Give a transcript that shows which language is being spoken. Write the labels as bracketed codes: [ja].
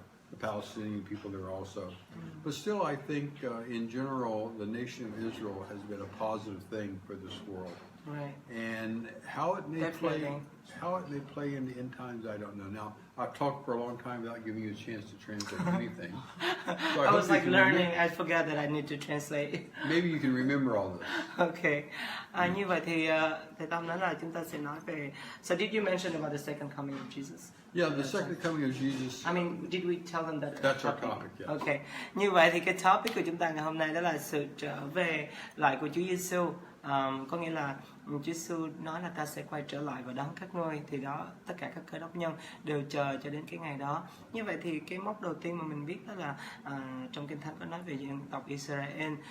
[en] The Palestinian people there also. But still, I think in general, the nation of Israel has been a positive thing for this world. Right. And how it may play in the end times, I don't know. Now, I've talked for a long time without giving you a chance to translate anything. So I was hope you like can learning. I forgot that I need to translate. Maybe you can remember all this. Okay. [vi] Như vậy thì thầy Tâm nói là chúng ta sẽ nói về. [en] So did you mention about the second coming of Jesus? Yeah, the second coming of Jesus. I mean, did we tell them that? That's our topic, yeah. Okay. [vi] Như vậy thì cái topic của chúng ta ngày hôm nay đó là sự trở về lại của Chúa Giê Xu. Có nghĩa là Chúa Giê-xu nói là ta sẽ quay trở lại và đón các ngươi, thì đó tất cả các cơ đốc nhân đều chờ cho đến cái ngày đó. Như vậy thì cái mốc đầu tiên mà mình biết đó là trong Kinh Thánh có nói về dân tộc Israel.